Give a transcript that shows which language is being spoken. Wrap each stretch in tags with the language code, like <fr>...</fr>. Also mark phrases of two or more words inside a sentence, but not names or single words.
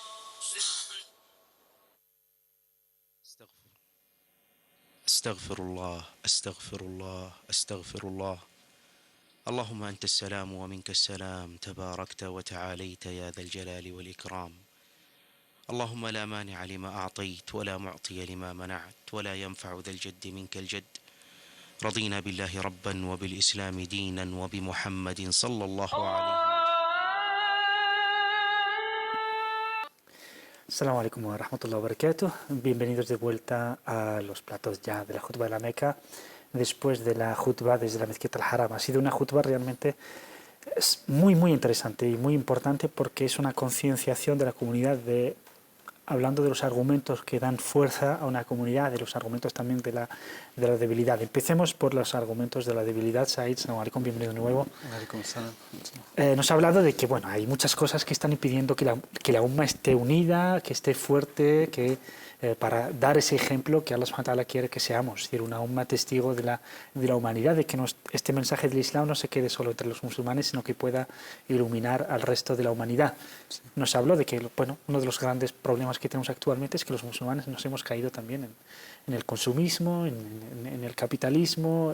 <ar>استغفر الله استغفر الله استغفر الله اللهم أنت السلام ومنك السلام تباركت وتعاليت يا ذا الجلال والإكرام اللهم لا مانع لما أعطيت ولا معطي لما منعت ولا ينفع ذا الجد منك الجد رضينا بالله ربا وبالإسلام دينا وبمحمد صلى الله عليه وسلم. السلام عليكم ورحمة الله وبركاته.</ar> <es>Bienvenidos de vuelta a los platos ya de la Jutba de la Meca. Después de la Jutba desde la Mezquita al-Haram. Ha sido una Jutba realmente muy interesante y muy importante porque es una concienciación de la comunidad hablando de los argumentos que dan fuerza a una comunidad, de los argumentos también de la debilidad. Empecemos por los argumentos de la debilidad. Said,</es> <ar>سلام عليكم,</ar> <es>bienvenido de nuevo. Nos ha hablado de que bueno, hay muchas cosas que están impidiendo que la umma esté unida, que esté fuerte, para dar ese ejemplo que</es> <ar>الله سبحانه وتعالى</ar> <es>quiere que seamos, es decir, una umma testigo de la humanidad, de que este mensaje del Islam no se quede solo entre los musulmanes, sino que pueda iluminar al resto de la humanidad. Nos habló de que bueno, uno de los grandes problemas que tenemos actualmente es que los musulmanes nos hemos caído también en el consumismo, en el capitalismo.</es>